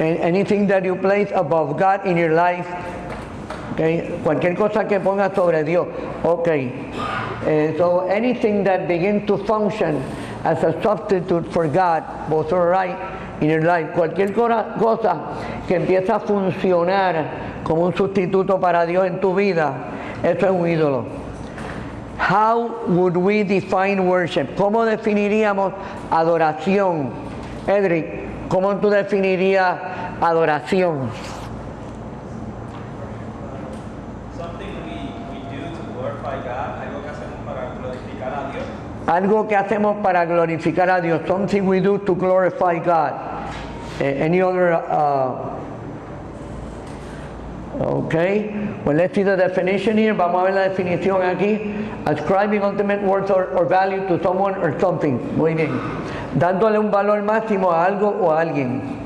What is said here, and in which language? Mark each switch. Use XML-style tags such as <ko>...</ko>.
<en>Anything that you place above God in your life. Okay.</en> <es>Cualquier cosa que pongas sobre Dios.</es> <en>Okay. So anything that begins to function as a substitute for God, both are right in your life.</en> <es>Cualquier cosa que empieza a funcionar como un sustituto para Dios en tu vida, eso es un ídolo.</es> <en>How would we define worship?</en> <es>¿Cómo definiríamos adoración? Edric, ¿cómo tú definirías adoración?</es> <en>Something we do to glorify God,</en> <es>algo que hacemos para glorificar a Dios. Algo que hacemos para glorificar a Dios.</es> <en>Something we do to glorify God. Any other? Okay. Well, let's see the definition here.</en> <es>Vamos a ver la definición aquí.</es> <en>Ascribing ultimate worth or value to someone or something.</en> <es>Muy bien. Dándole un valor máximo a algo o a alguien.</es>